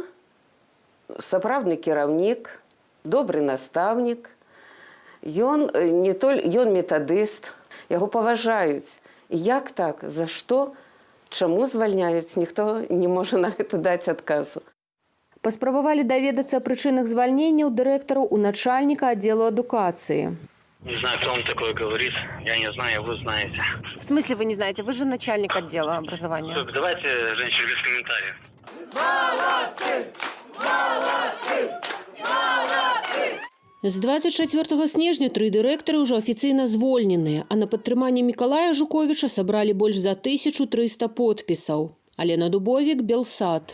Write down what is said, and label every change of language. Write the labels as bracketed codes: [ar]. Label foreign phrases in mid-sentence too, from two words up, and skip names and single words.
[be] Ён сапраўдны кіраўнік, добры настаўнік, ён метадыст, яго паважаюць. Як так? За што? Чаму звальняюць? Ніхто не можа на гэта даць адказу. Паспрабавалі даведацца о прычынах звальненняў дырэктараў у начальніка аддзелу адукацыі. [ru] Не знаю, кто вам такое говорит. Я не знаю, вы знаете. В смысле вы не знаете? Вы же начальник отдела образования. Так, давайте, женщины, без комментариев. [be] З 24 снежня 3 дырэктары ўжо афіцыйна звольненыя, а на падтрыманне Мікалая Жуковіча сабралі больш за 1300 подпісаў. Алена Дубовік, Белсад.